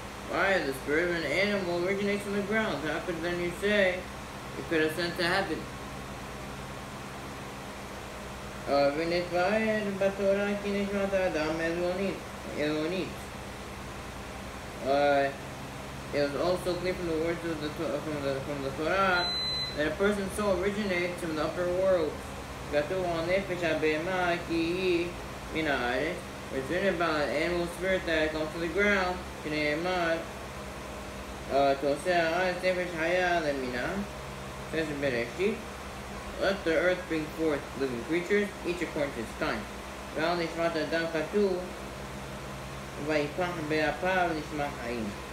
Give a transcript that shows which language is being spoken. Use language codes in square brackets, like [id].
[en] Why the spirit of an animal originates from the ground? How could then you say it could ascend to heaven? [he] ונתבהר בתורה כי נשמת האדם אלונית. [en] It was also clear from the words of from the Torah that a person's soul originates from the upper world. [he] כתוב על נפש הבהמה כי היא מן הארץ. [en] It's written about an animal spirit that comes from the ground. [he] שנאמר תעשה הארץ נפש חיה למינה. [en] Says in Bereshit, let the earth bring forth living creatures, each according to its kind. [he] ועל נשמת אדם כתוב ויפח באפיו נשמת חיים.